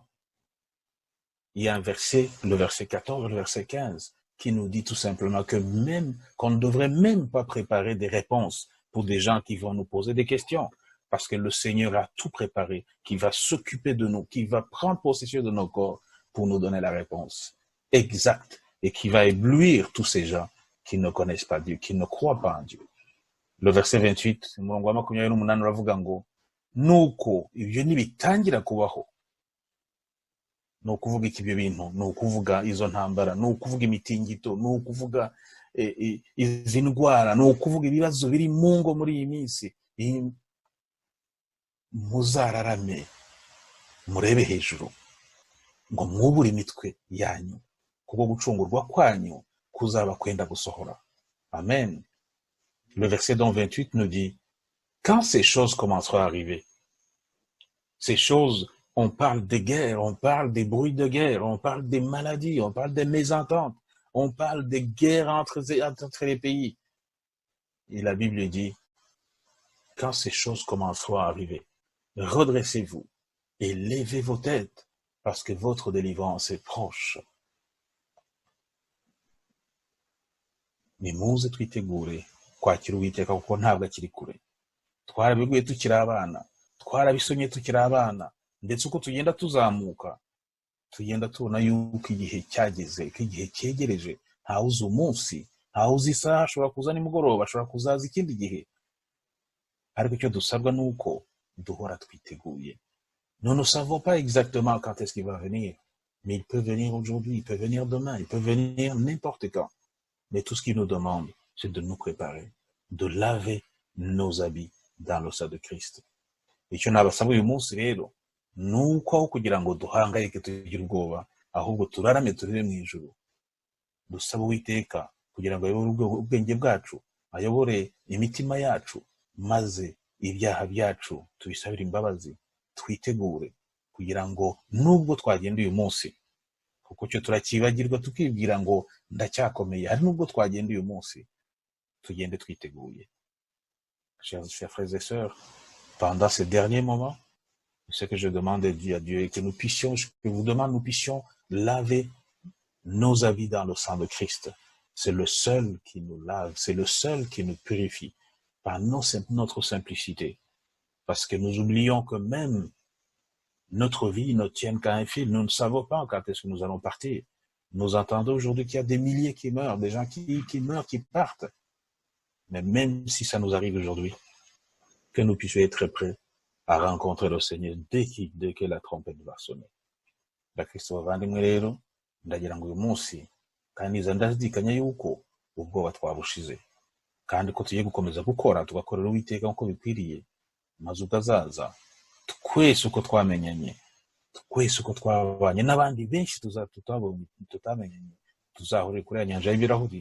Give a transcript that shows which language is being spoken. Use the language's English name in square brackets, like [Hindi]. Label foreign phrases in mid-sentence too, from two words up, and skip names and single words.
[French] Il y a un verset, le verset 14, le verset 15, qui nous dit tout simplement que même, qu'on ne devrait même pas préparer des réponses pour des gens qui vont nous poser des questions, parce que le Seigneur a tout préparé, qui va s'occuper de nous, qui va prendre possession de nos corps pour nous donner la réponse exacte, et qui va éblouir tous ces gens qui ne connaissent pas Dieu, qui ne croient pas en Dieu. Le verset 28, [Kinyarwanda] umurongo wa 28 uravuga ngo nuko ibyo nibitangira kubaho, ni ukuvuga iki ibyo bintu, ni ukuvuga izo ntambara, ni ukuvuga imitingito, ni ukuvuga izi ndwara, ni ukuvuga ibibazo biri mu ngo muri iyi minsi, muzararame murebe hejuru ngo mwubure imitwe yanyu, kuko gucungurwa kwanyu kuzaba kwenda gusohora. Amen. [French] Le verset 28 nous dit, quand ces choses commenceront à arriver, ces choses, on parle des guerres, on parle des bruits de guerre, on parle des maladies, on parle des mésententes, on parle des guerres entre les pays. Et la Bible dit, quand ces choses commenceront à arriver, redressez-vous et levez vos têtes, parce que votre délivrance est proche. [Kinyarwanda] Nimuze twitegure kwakira Uwiteka kuko ntabwo akiri kure. Twarabiguye tukiri abana, twarabisomye tukiri abana, ndetse uko tugenda tuzamuka tugenda tubona yuko igihe cyageze, ko igihe cyegereje. Ntawe uzi umunsi, ntawe uzi isaha, ashobora kuza nimugoroba, ashobora kuzaza ikindi gihe, ariko icyo dusabwa ni uko duhora twiteguye. [French] Nous ne savons pas exactement quand est-ce qu'il va venir, mais il peut venir aujourd'hui, il peut venir demain, il peut venir n'importe quand. Mais tout ce qu'il nous demande, c'est de nous préparer, de laver nos habits dans le sang de Christ. [Kinyarwanda] Icyo nabasaba uyu munsi rero, nuko aho kugira ngo duhangayike tugire ubwoba, ahubwo turarame turire mu ijuru. Dusaba Uwiteka kugira ngo ayobore ubwenge bwacu, ayobore imitima yacu, maze ibyaha byacu tubisabire imbabazi, twitegure kugira ngo nubwo twagenda uyu munsi, kuko cyo turakibagirwa tukibwira ngo ndacyakomeye, hari nubwo twagenda uyu munsi tugende twiteguye. [French] Chers frères et sœurs, pendant ces derniers moments, ce que je demande à Dieu est que nous puissions, je vous demande, nous puissions laver nos habits dans le sang de Christ. C'est le seul qui nous lave, c'est le seul qui nous purifie par notre simplicité. Parce que nous oublions que même notre vie ne tient qu'à un fil. Nous ne savons pas quand est-ce que nous allons partir. Nous entendons aujourd'hui qu'il y a des milliers qui meurent, des gens qui meurent, qui partent. Mais même si ça nous arrive aujourd'hui, que nous puissions être prêts à rencontrer le Seigneur dès que la trompette va sonner. [Kinyarwanda] Bakristo bavandimwe rero, ndagira ngo uyu munsi kandi ndazidikanya yuko ubwoba twabushize, kandi ko tugiye gukomeza gukora tugakorera Uwiteka nk'uko bikwiriye, maze ukazaza twese uko twamenyanye, twese uko twabanye n'abandi benshi tutamenyanye, tuzahurira kuri ya nyanja y'ibirahuri.